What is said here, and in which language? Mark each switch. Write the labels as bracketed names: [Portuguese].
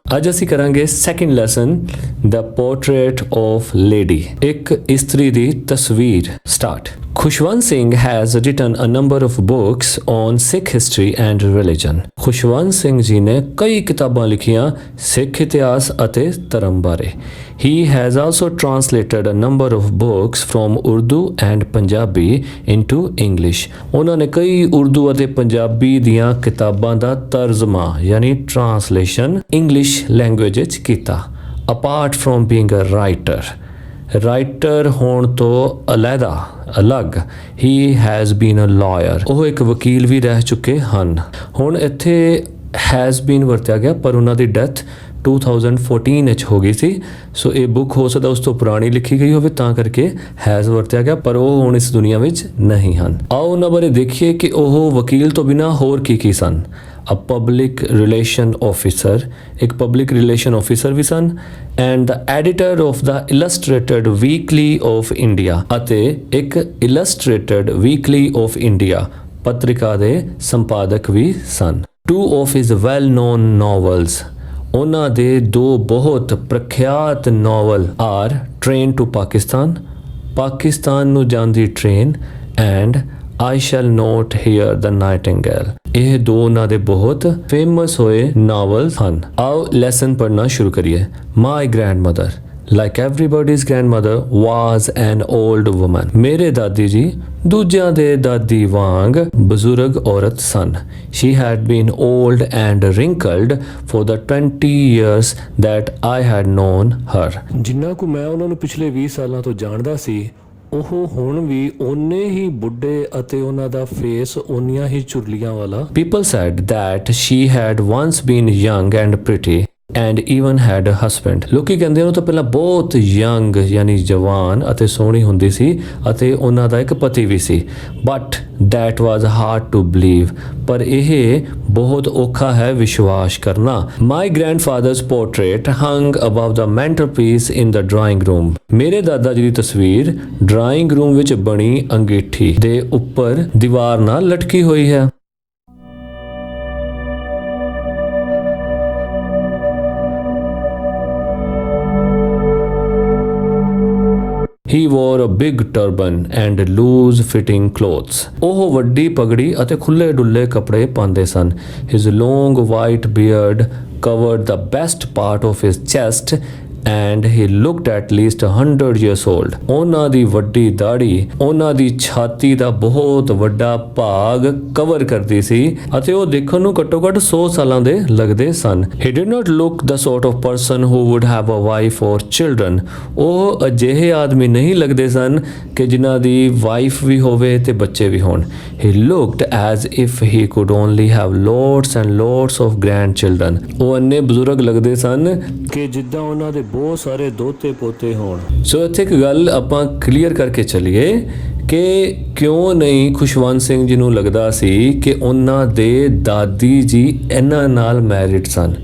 [Punjabi] ਅੱਜ ਅਸੀਂ ਕਰਾਂਗੇ second lesson the portrait of lady, ਇੱਕ ਇਸਤਰੀ ਦੀ ਤਸਵੀਰ। Start. [English] Khushwant Singh has written a number of books on Sikh history and religion। [Punjabi] Khushwant Singh ji ਨੇ ਕਈ ਕਿਤਾਬਾਂ ਲਿਖੀਆਂ ਸਿੱਖ ਇਤਿਹਾਸ ਅਤੇ ਧਰਮ ਬਾਰੇ। [English] He has also translated a number of books from Urdu and Punjabi into English। [Punjabi] ਉਹਨਾਂ ਨੇ ਕਈ ਉਰਦੂ ਅਤੇ ਪੰਜਾਬੀ ਦੀਆਂ ਕਿਤਾਬਾਂ ਦਾ ਤਰਜਮਾ ਯਾਨੀ ਟ੍ਰਾਂਸਲੇਸ਼ਨ ਇੰਗਲਿਸ਼ ਲੈਂਗੁਏਜ ਵਿੱਚ ਕੀਤਾ। [English] Apart from being a writer, [Punjabi] writer ਹੋਣ ਤੋਂ ਅਲੱਗ he [English] has been a lawyer, [Punjabi] ਉਹ ਇੱਕ ਵਕੀਲ ਵੀ ਰਹਿ ਚੁੱਕੇ ਹਨ। ਹੁਣ ਇੱਥੇ ਹੈਜ਼ ਬੀਨ ਵਰਤਿਆ ਗਿਆ ਪਰ ਉਹਨਾਂ ਦੀ ਡੈਥ 2014 ਵਿੱਚ ਹੋ ਗਈ ਸੀ, ਸੋ ਇਹ ਬੁੱਕ ਹੋ ਸਕਦਾ ਉਸ ਤੋਂ ਪੁਰਾਣੀ ਲਿਖੀ ਗਈ ਹੋਵੇ ਤਾਂ ਕਰਕੇ ਹੈਜ਼ ਵਰਤਿਆ ਗਿਆ, ਪਰ ਉਹ ਹੁਣ ਇਸ ਦੁਨੀਆ ਵਿੱਚ ਨਹੀਂ ਹਨ। ਆਓ ਉਹਨਾਂ ਬਾਰੇ ਦੇਖੀਏ ਕਿ ਉਹ ਵਕੀਲ ਤੋਂ ਬਿਨਾਂ ਹੋਰ ਕੀ ਸਨ। [English] a public relation officer, [Punjabi] ਇੱਕ public relation officer we son, [English] and the editor of the Illustrated Weekly of India, [Punjabi] ਅਤੇ ਇੱਕ Illustrated Weekly of India ਪੱਤਰਿਕਾ ਦੇ ਸੰਪਾਦਕ ਵੀ ਸਨ। [English] Two of his well-known novels, [Punjabi] ਉਹਨਾਂ ਦੇ ਦੋ ਬਹੁਤ ਪ੍ਰਖਿਆਤ novel [English] are Train to Pakistan, [Punjabi] Pakistan ਨੂੰ ਜਾਂਦੀ train, [English] and I shall not hear the nightingale। [Punjabi] ਇਹ ਦੋ ਉਹਨਾਂ ਦੇ ਬਹੁਤ ਫੇਮਸ ਹੋਏ ਨਾਵਲਸ ਹਨ। ਆਓ ਲੈਸਨ ਪੜ੍ਹਨਾ ਸ਼ੁਰੂ ਕਰੀਏ। [English] My grandmother, like everybody's grandmother, was an old woman। [Punjabi] ਮੇਰੇ ਦਾਦੀ ਜੀ ਦੂਜਿਆਂ ਦੇ ਦਾਦੀ ਵਾਂਗ ਬਜ਼ੁਰਗ ਔਰਤ ਸਨ। [English] She had been old and wrinkled for the 20 years that I had known her। [Punjabi] ਜਿੰਨਾ ਕੁ ਮੈਂ ਉਹਨਾਂ ਨੂੰ ਪਿਛਲੇ 20 ਸਾਲਾਂ ਤੋਂ ਜਾਣਦਾ ਸੀ, ਉਹ ਹੁਣ ਵੀ ਓਨੇ ਹੀ ਬੁੱਢੇ ਅਤੇ ਉਹਨਾਂ ਦਾ ਫੇਸ ਓਨੀਆਂ ਹੀ ਚੁਰਲੀਆਂ ਵਾਲਾ। [English] People said that she had once been young and pretty and even had a husband। [Punjabi] ਲੋਕੀ ਕਹਿੰਦੇ ਉਹ ਤਾਂ ਪਹਿਲਾਂ ਬਹੁਤ ਯੰਗ ਯਾਨੀ ਜਵਾਨ ਅਤੇ ਸੋਹਣੀ ਹੁੰਦੀ ਸੀ ਅਤੇ ਉਹਨਾਂ ਦਾ ਇੱਕ ਪਤੀ ਵੀ ਸੀ। [English] But that was hard to believe, [Punjabi] ਪਰ ਇਹ ਬਹੁਤ ਔਖਾ ਹੈ ਵਿਸ਼ਵਾਸ ਕਰਨਾ। [English] My grandfather's portrait hung above the mantelpiece in the drawing room। [Punjabi] ਮੇਰੇ ਦਾਦਾ ਜੀ ਦੀ ਤਸਵੀਰ ਡਰਾਇੰਗ ਰੂਮ ਵਿੱਚ ਬਣੀ ਅੰਗੀਠੀ ਦੇ ਉੱਪਰ ਦੀਵਾਰ ਨਾਲ ਲਟਕੀ ਹੋਈ ਹੈ। [English] He wore a big turban and loose fitting clothes। [Punjabi] ਉਹ ਵੱਡੀ ਪਗੜੀ ਅਤੇ ਖੁੱਲੇ ਡੁੱਲੇ ਕੱਪੜੇ ਪਾਉਂਦੇ ਸਨ। [English] His long white beard covered the best part of his chest and he looked at least 100 years old। [Punjabi] ਉਹਨਾਂ ਦੀ ਵੱਡੀ ਦਾੜੀ ਉਹਨਾਂ ਦੀ ਛਾਤੀ ਦਾ ਬਹੁਤ ਵੱਡਾ ਭਾਗ ਕਵਰ ਕਰਦੀ ਸੀ ਅਤੇ ਉਹ ਦੇਖਣ ਨੂੰ ਘੱਟੋ ਘੱਟ 100 ਸਾਲਾਂ ਦੇ ਲੱਗਦੇ ਸਨ। [English] He did not look the sort of person who would have a wife or children। [Punjabi] ਉਹ ਅਜਿਹੇ ਆਦਮੀ ਨਹੀਂ ਲੱਗਦੇ ਸਨ ਕਿ ਜਿਨ੍ਹਾਂ ਦੀ ਵਾਈਫ ਵੀ ਹੋਵੇ ਤੇ ਬੱਚੇ ਵੀ ਹੋਣ। [English] He looked as if he could only have lots and lots of grandchildren। [Punjabi] ਉਹ ਇੰਨੇ ਬਜ਼ੁਰਗ ਲੱਗਦੇ ਸਨ ਕਿ ਜਿੱਦਾਂ ਉਹਨਾਂ ਦੇ ਬਹੁਤ ਸਾਰੇ ਦੋਤੇ ਪੋਤੇ ਹੋਣ। ਸੋ ਇੱਥੇ ਇੱਕ ਗੱਲ ਆਪਾਂ ਕਲੀਅਰ ਕਰਕੇ ਚੱਲੀਏ ਕਿ ਕਿਉਂ ਨਹੀਂ ਖੁਸ਼ਵੰਤ ਸਿੰਘ ਜੀ ਨੂੰ ਲੱਗਦਾ ਸੀ ਕਿ ਉਹਨਾਂ ਦੇ ਦਾਦੀ ਜੀ ਇਹਨਾਂ ਨਾਲ ਮੈਰਿਡ ਸਨ।